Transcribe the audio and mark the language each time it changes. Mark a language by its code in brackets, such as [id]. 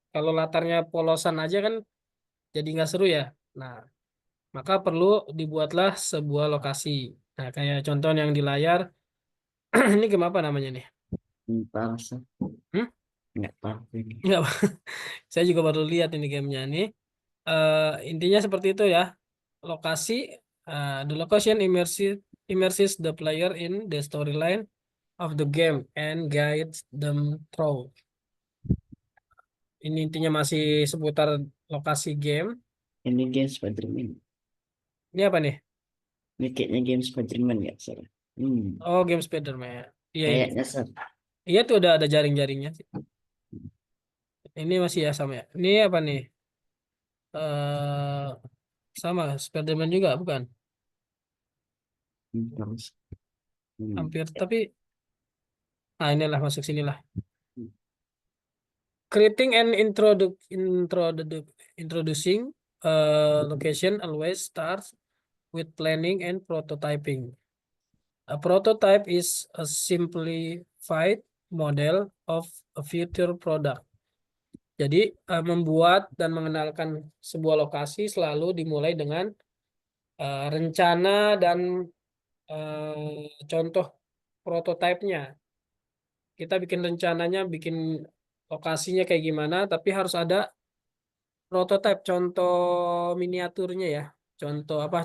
[id] Kalau latarnya polosan aja kan jadi nggak seru ya. Nah, maka perlu dibuatlah sebuah lokasi. Nah, kayak contoh yang di layar, ini game apa namanya nih? Entar Sir. Hmm? Nggak tahu ini. Nggak, saya juga baru lihat ini gamenya nih. Intinya seperti itu ya. [en] Lokasi, the location immerses the player in the storyline of the game and guides them through. [id] Ini intinya masih seputar lokasi game. Ini game Spider-Man. Ini apa nih? Ini kayaknya game Spiderman ya, Sir. Oh, game Spider-Man. Iya, iya. Kayaknya, Sir. Iya tuh udah ada jaring-jaringnya sih. Ini masih ya sama ya. Ini apa nih? eh Sama Spider-Man juga bukan? Terus. Hampir tapi inilah masuk sinilah. [en] Creating and introducing location always starts with planning and prototyping. A prototype is a simplified model of a future product. [id] Jadi membuat dan mengenalkan sebuah lokasi selalu dimulai dengan rencana dan contoh prototipenya. Kita bikin rencananya, bikin lokasinya kayak gimana, tapi harus ada prototipe, contoh miniaturnya ya. Contoh apa?